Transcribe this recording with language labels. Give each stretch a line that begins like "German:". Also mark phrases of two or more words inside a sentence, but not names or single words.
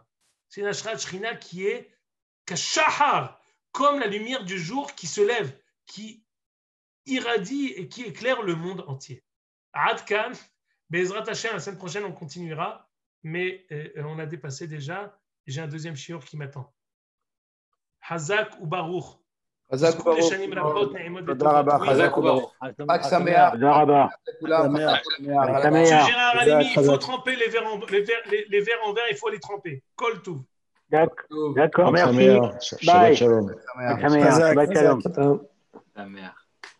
French: C'est une
Hebrew: השראת שכינה
French: qui est kashahar, comme la lumière du jour qui se lève, qui irradie et qui éclaire le monde entier.
Hebrew: עד כאן, בעזרת השם,
French: la semaine prochaine on continuera, mais on a dépassé déjà, et j'ai un deuxième shiur qui m'attend.
Hebrew: חזק וברוך. חזק וברוך. תודה רבה, חזק וברוך. חג שמח. תודה רבה.
French: Gérard Halimi, il faut tremper les verres en verre, il faut les tremper.
Hebrew: כל טוב.
French: D'accord, merci. Bye.
Hebrew: שבת שלום. שבת שלום.